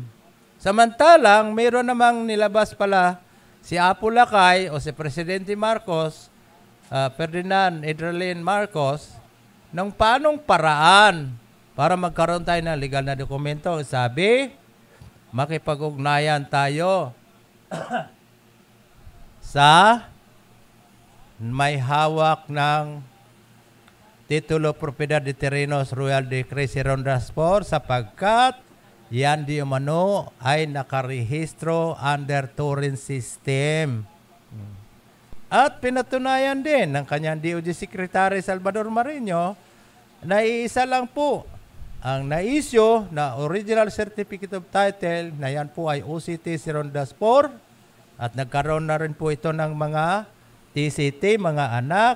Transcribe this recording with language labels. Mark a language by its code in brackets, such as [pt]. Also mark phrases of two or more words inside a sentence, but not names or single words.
[tl] Samantalang, mayroon namang nilabas pala si Apo Lakay o si Presidente Marcos, Ferdinand Edralin Marcos, ng paanong paraan para magkaroon tayo ng legal na dokumento. Sabi, makipag-ugnayan tayo sa may hawak ng [es] titulo propiedad de terrenos [en] Royal Decree [tl] Rondas 4 sapagkat yan di umano ay nakarehistro under Turing System. At pinatunayan din ng kanyang DOJ Secretary Salvador Marino na iisa lang po ang na-issue na [en] original certificate of title [tl] na yan po ay OCT Rondas 4 at nagkaroon na rin po ito ng mga TCT, mga anak.